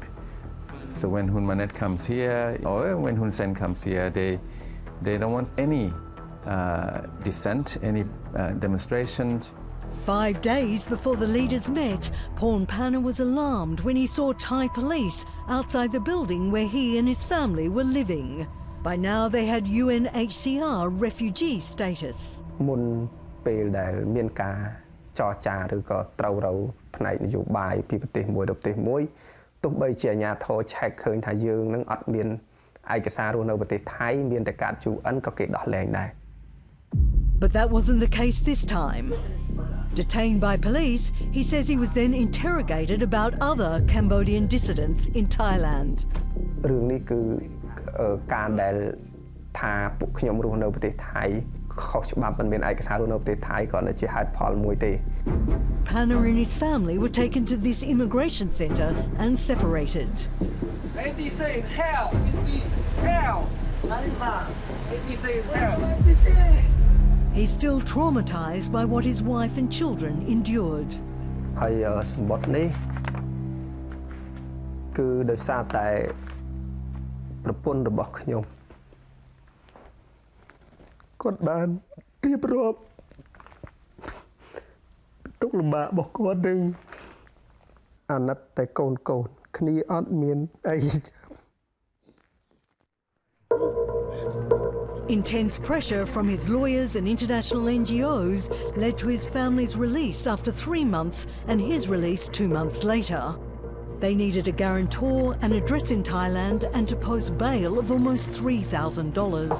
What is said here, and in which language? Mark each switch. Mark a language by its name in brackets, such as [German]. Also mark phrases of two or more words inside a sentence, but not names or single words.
[English] So when Hun Manet comes here, or when Hun Sen comes here, they don't want any dissent, any demonstrations. 5 days before the leaders met, Porn Panna was alarmed when he saw Thai police outside the building where he and his family were living. By now they had UNHCR refugee status. [Khmer] មុនពេលដែលមានការចរចាឬក៏ត្រូវរៅផ្នែកនយោបាយពីប្រទេសមួយទៅប្រទេសមួយទោះបីជាអាជ្ញាធរឆែកឃើញថាយើងនឹងអត់មានឯកសាររស់នៅប្រទេសថៃមានតែកាត UN ក៏គេដោះលែងដែរ [English] But that wasn't the case this time. Detained by police, he says he was then interrogated about other Cambodian dissidents in Thailand. [Khmer] រឿងនេះគឺការដែលថាពួកខ្ញុំរស់នៅប្រទេសថៃខុសច្បាប់មិនមានឯកសាររស់នៅប្រទេសថៃក៏ជាហេតុផលមួយទេ [English] Panna and his family were taken to this immigration centre and separated. He's still traumatised by what his wife and children endured. [Khmer] ហើយសម្បត្តិនេះគឺដោយសារតែប្រពន្ធរបស់ខ្ញុំគាត់បានរៀបរាប់ទុក្ខលំបាករបស់គាត់នឹងអាណិតតែកូនគ្នាអត់មានអី [English] Intense pressure from his lawyers and international NGOs led to his family's release after 3 months and his release 2 months later. They needed a guarantor, an address in Thailand and to post bail of almost $3,000.